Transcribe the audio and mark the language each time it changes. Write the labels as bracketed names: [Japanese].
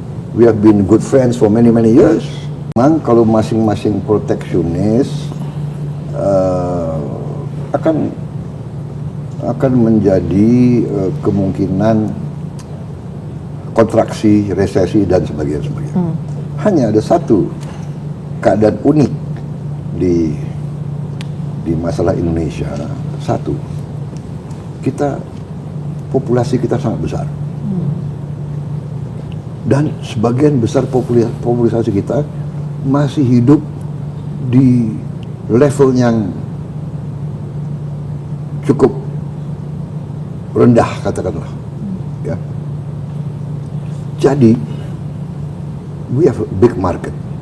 [English] We have been good friends for many years. [Indonesian] Memang kalau masing-masing proteksionis akan menjadi kemungkinan kontraksi, resesi dan sebagainya. Hanya ada satu keadaan unik di masalah Indonesia. Satu, populasi kita sangat besar. Dan sebagian besar populasi kita masih hidup di level yang cukup rendah, katakanlah. Ya. [English] Jadi, we have a big market.